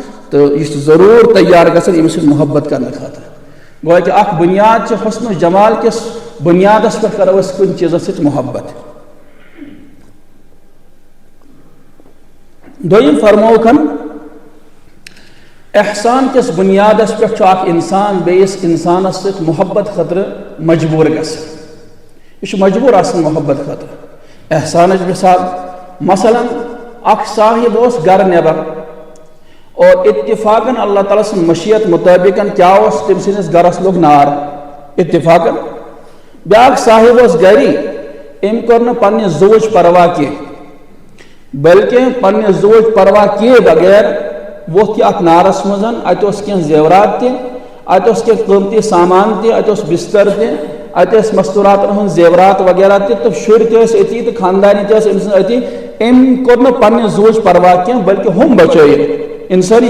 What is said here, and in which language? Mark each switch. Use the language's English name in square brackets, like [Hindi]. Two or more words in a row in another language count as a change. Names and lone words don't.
[Kashmiri] تو یہ ضرور تیار گژھن أمس سۭتۍ محبت کرنے خاطر گویا کہ اکھ بنیاد حسن و جمال کس بنیادس پہ کرو أسۍ کُنہِ چیٖزس سۭتۍ محبت دوٚیِم فرموکھن احسان کس بنیادس پہ اکھ انسان بیس انسانس سۭتۍ محبت خاطر مجبور گژھن یہ مجبور آسان محبت خاطر احسانچ مثال مثلا اکھ صاحب اوس گھر نیبر اور اتفاقاً اللہ تعالیٰ سن مشیت مطابق کیا اوس تم سندس گرس لوگ نار اتفاقاً بیاکھ صاحب اوس گری ام کور نہٕ پننہِ زوٕچ پرواہ کینٛہہ بلکہ پننہِ زوٕچ پرواہ کیے بغیر ووت یہ اکھ نارس مز ات اوس کینٛہہ زیورات تہِ ات اوس کینٛہہ قۭمتی سامان تہِ ات اوس بستر تہِ ات ٲسۍ مستوراتن ہُنٛد زیورات وغیرہ تہِ تہٕ شُرۍ تہِ ٲسۍ أتی تہٕ خاندانی تہِ ٲسۍ أمۍ سٕنٛز أتی أمۍ کوٚر نہٕ پننہِ زوٕچ پرواہ کینٛہہ بلکہ ہُم بچٲیِن انسانی